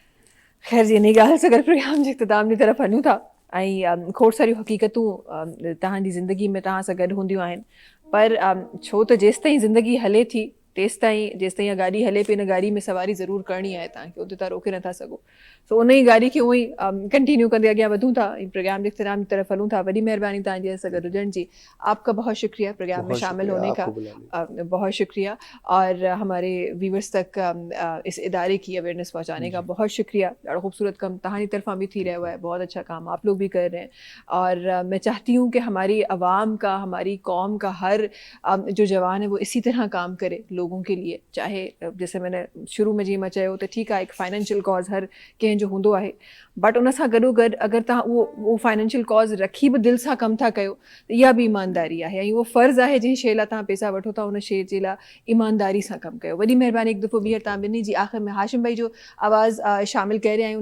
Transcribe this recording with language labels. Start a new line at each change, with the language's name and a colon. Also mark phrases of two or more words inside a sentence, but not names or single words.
Sindhi: ख़ैर जी, इन ॻाल्हि सां गॾु प्रोग्राम जे इख़्तिताम जी तरफ़ वञूं था ऐं खोड़ सारियूं हक़ीक़तूं तव्हांजी ज़िंदगी में तव्हां सां गॾु हूंदियूं आहिनि, पर छो त जेसि ताईं ज़िंदगी हले थी तेसि ताईं, जेसि ताईं इहा गाॾी हले पई, इन गाॾी में सवारी ज़रूरु करणी आहे तव्हांखे, उते तव्हां रोके नथा सघो। सो उन ई गाॾी खे उअं ई कंटिन्यू कंदे अॻियां वधूं था, प्रोग्राम जे इख़्तिताम की तरफ़ हलूं था। वॾी महिरबानी तव्हांजी असां गॾु हुजण जी।
Hindi: आपका बहुत शुक्रिया प्रोग्राम में शामिल होने का, बहुत शुक्रिया, और हमारे व्यूवर्स तक इस इदारे की अवेयरनेस पहुँचाने का बहुत शुक्रिया।
Sindhi: ॾाढो ख़ूबसूरत कम तव्हांजी तरफ़ां भी थी रहा है,
Hindi: बहुत अच्छा काम आप लोग भी कर रहे हैं, और मैं चाहती हूँ कि हमारी आवाम का, हमारी कौम का हर जो जवान है वो इसी तरह काम करे लोगों के लिए। चाहे जैसे मैंने शुरू में
Sindhi: जीअं मां चयो त ठीकु आहे, हिकु
English: financial cause
Sindhi: हर कंहिंजो हूंदो आहे, बट उन सां गॾोगॾु अगरि तव्हां उहो
English: financial cause
Sindhi: रखी बि दिलि सां कमु था कयो त इहा बि ईमानदारी आहे, ऐं उहो फ़र्ज़ु आहे जंहिं शइ लाइ तव्हां पैसा वठो था उन शइ जे लाइ ईमानदारी सां कमु कयो। वॾी महिरबानी। हिकु दफ़ो ॿीहर तव्हां ॿिन्ही जी आख़िर में हाशिम भाई जो आवाज़ु शामिलु करे आहियूं।